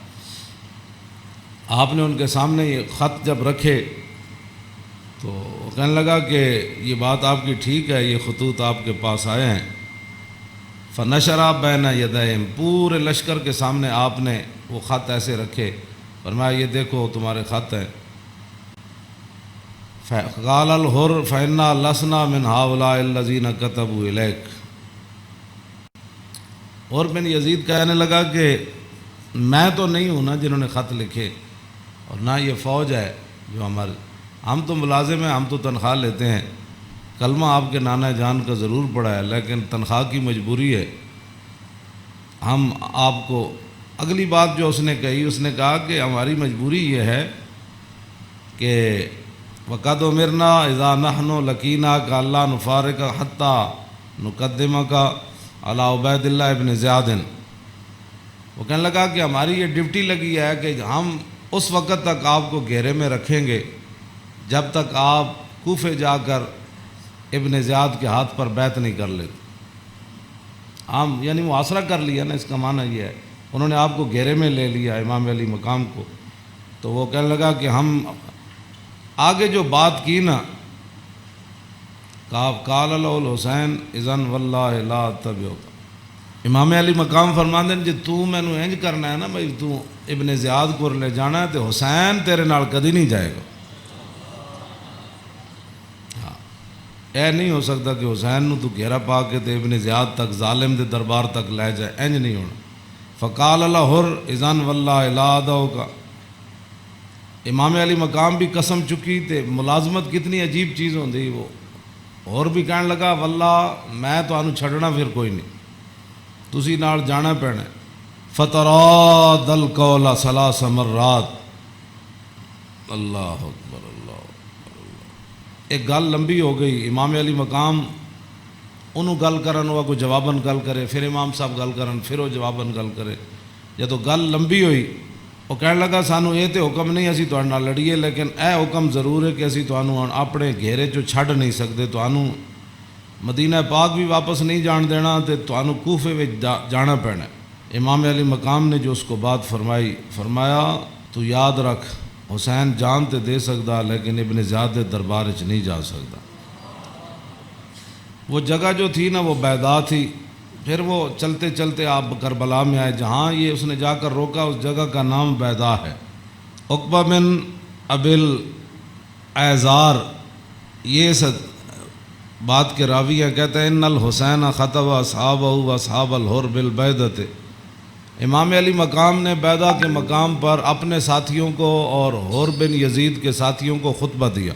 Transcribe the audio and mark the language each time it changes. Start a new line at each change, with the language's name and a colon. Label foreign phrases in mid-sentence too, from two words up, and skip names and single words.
Urdu: آپ نے ان کے سامنے یہ خط جب رکھے تو وہ کہنے لگا کہ یہ بات آپ کی ٹھیک ہے، یہ خطوط آپ کے پاس آئے ہیں۔
Arabic: فنشرا بین یدیہم،
Urdu: پورے لشکر کے سامنے آپ نے وہ خط ایسے رکھے، فرمایا یہ دیکھو تمہارے خط ہیں۔
Arabic: قال الحر فإنا لسنا من هؤلاء الذين كتبوا إليك۔
Urdu: حر بن یزید کہنے لگا کہ میں تو نہیں ہوں نا جنہوں نے خط لکھے، اور نہ یہ فوج ہے جو ہم تو ملازم ہیں، ہم تو تنخواہ لیتے ہیں، کلمہ آپ کے نانا جان کا ضرور پڑا ہے لیکن تنخواہ کی مجبوری ہے۔ ہم آپ کو اگلی بات جو اس نے کہی، اس نے کہا کہ ہماری مجبوری یہ ہے کہ
Arabic: وَقَدْ أُمِرْنَا إِذَا نَحْنُ لَقِينَاكَ أَلَّا نُفَارِقَكَ حَتَّى نُقَدِّمَكَ عَلَىٰ عُبَيْدِ اللَّهِ بْنِ زِيَادٍ۔
Urdu: وہ کہنے لگا کہ ہماری یہ ڈیوٹی لگی ہے کہ ہم اس وقت تک آپ کو گھیرے میں رکھیں گے جب تک آپ کوفے جا کر ابن زیاد کے ہاتھ پر بیعت نہیں کر لیتے۔ ہم یعنی محاصرہ کر لیا نا، اس کا معنی یہ ہے انہوں نے آپ کو گھیرے میں لے لیا امام علی مقام کو۔ تو وہ کہنے لگا کہ ہم آگے جو بات کی نا،
Arabic: قال له الحسین اذن واللہ لا اتبعک،
Punjabi: امام علی مقام فرماندے نے جی تو مینوں انج کرنا ہے نا بھائی، تو ابن زیاد کو لے جانا ہے تو حسین تیرے نال کدی نہیں جائے گا۔ اے نہیں ہو سکتا کہ حسین نو تو گھیرا پا کے تے ابن زیاد تک ظالم دے دربار تک لے جائے، انج نہیں ہونا۔
Arabic: فقال الحر اذن واللہ لا ادعوک،
Punjabi: امام علی مقام بھی قسم چکی تے ملازمت کتنی عجیب چیز ہوندی، وہ اور بھی کہنے لگا واللہ میں تانوں چھڈنا پھر کوئی نہیں، تسی نال جانا پینا۔
Arabic: فتراد القول 3 مرات، اللہ اکبر اللہ اکبر۔
Punjabi: ایک گل لمبی ہو گئی، امام علی مقام انہوں گل کرن، وہ کوئی جواباً گل کرے، پھر امام صاحب گل کرن، پھر وہ جواباً گل کرے۔ جدو گل لمبی ہوئی وہ کہنے لگا سانو یہ تو حکم نہیں اسی تہاڈے نال لڑیے، لیکن اے حکم ضرور ہے کہ اسی تانوں اپنے گھیرے چوں چھڈ نہیں سکتے، تانوں مدینہ پاک بھی واپس نہیں جان دینا تے تانوں کوفے وچ جانا پینا۔
Urdu: امام علی مقام نے جو اس کو بات فرمائی، فرمایا تو یاد رکھ
Punjabi: حسین جان تے دے سکدا لیکن ابن زیاد دے دربار وچ نہیں جا سکدا۔
Urdu: وہ جگہ جو تھی نا وہ بیضا تھی، پھر وہ چلتے چلتے آپ کربلا میں آئے، جہاں یہ اس نے جا کر روکا اس جگہ کا نام بیضا ہے۔ عقبہ بن ابل ایزار یہ اس بات کے راوی ہیں، کہتے ہیں
Arabic: ان الحسین خطب اصحابہ و اصحاب الحر بالبیضۃ،
Urdu: امام علی مقام نے بیضا کے مقام پر اپنے ساتھیوں کو اور حر بن یزید کے ساتھیوں کو خطبہ دیا۔